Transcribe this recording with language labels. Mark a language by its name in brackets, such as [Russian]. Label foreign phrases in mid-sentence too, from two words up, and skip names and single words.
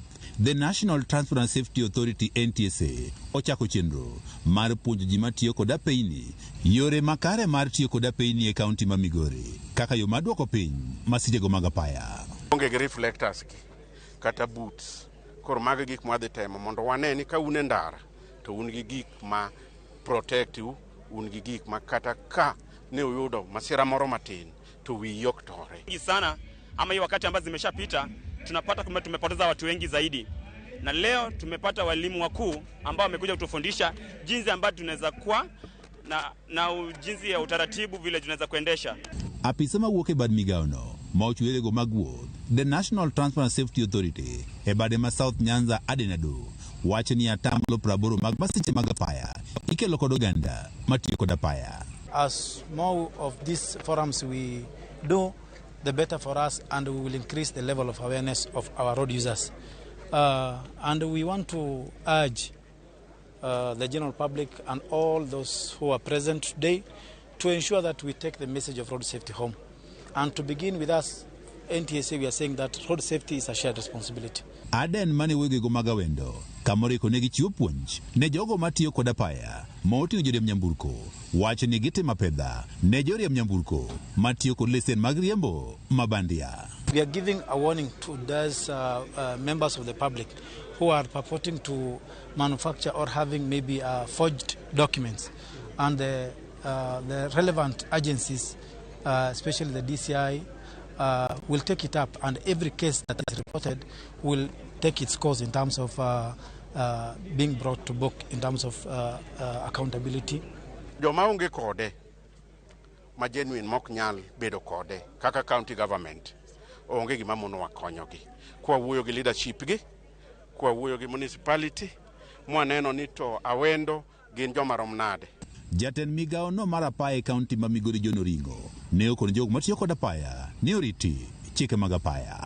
[Luo (Kenya and Tanzania)] The National Transport and Safety Authority NTSA ochako chenro mar puonjo ji matiyo kod apeyni yore makare mar tiyo kod apeyni e kaunti ma Migori kaka yo mar duoko piny masichego mag apaya. Onge gi reflectors kata boots kor mag gik ma dhi temo mondo wane ni ka un e ndara to un gi gik ma [English] protect you, [Luo (Kenya and Tanzania)] un gi gik ma kata ka ne uyudo masira moro matin to wi yok tore [Swahili] sana, ama hii wakati ambazo zimeshapita tunapata kwamba tumepoteza watu wengi zaidi, na leo tumepata walimu wakuu ambao wamekuja kutufundisha jinsi ambavyo tunaweza kuwa na jinsi ya utaratibu vile tunaweza kuendesha. [Luo (Kenya and Tanzania)] Apisa mawuok e bad migawo no ma ochwerego mag wuoth, The National Transport and Safety Authority e bade ma South Nyanza Adenado wacho ni atamlo 80 mag masiche mag apaya ikelo kod oganda matiyo kod apaya. [English] As more of these forums we do, the better for us, and we will increase the level of awareness of our road users. And we want to urge the general public and all those who are present today to ensure that we take the message of road safety home. And to begin with us, NTSA, we are saying that road safety is a shared responsibility. [Luo (Kenya and Tanzania)] Aden mane wegego magawendo kamoriko ne gichiwo puonj ne jogo matiyo kod apaya moting'o joriemb nyamburko wacho ni gitimo pedha ne joriemb nyamburko matiyo kod lesen mag riembo mabandia. [English] We are giving a warning to those members of the public who are purporting to manufacture or having maybe forged documents, and the relevant agencies, especially the DCI we'll take it up, and every case that is reported will take its course in terms of being brought to book, in terms of accountability. [Luo (Kenya and Tanzania)] Joma onge kode ma genuine mok nyal bedo kode kaka [English] county government [Luo (Kenya and Tanzania)] onge gima mono wakonyogi kwa wuoyo gi leadership gi, kwa wuoyo gi municipality, mwaneno ni to awendo gin joma rom nade. Jatend migao no mar apaya e kaunti ma Migori John Oringo ne okon jog matiyo kod apaya ne oriti chike mag apaya.